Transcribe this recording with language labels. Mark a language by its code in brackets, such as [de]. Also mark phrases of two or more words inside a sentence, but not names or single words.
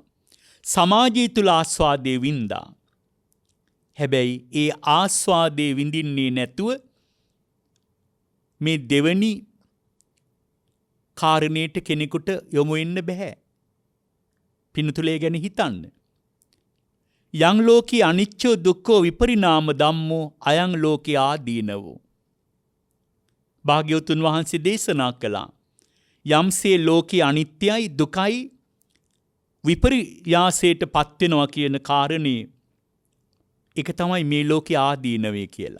[si] සමාජය තුල ආස්වාදයේ වින්දා. හැබැයි ඒ ආස්වාදයේ විඳින්නේ නැතුව මේ දෙවනි කාරණේට කෙනෙකුට යොමු වෙන්න බෑ. පින්තුලේ ගැන හිතන්න. [pi] යං ලෝකේ අනිච්චෝ දුක්ඛෝ විපරිණාම ධම්මෝ අයං ලෝකේ ආදීනවෝ. [si] භාග්‍යවතුන් වහන්සේ දේශනා කළා. යම්සේ ලෝකේ අනිත්‍යයි දුකයි විපර්යාසයට පත් වෙනවා කියන කාරණේ ඒක තමයි මේ ලෝකේ ආදීනවේ කියලා.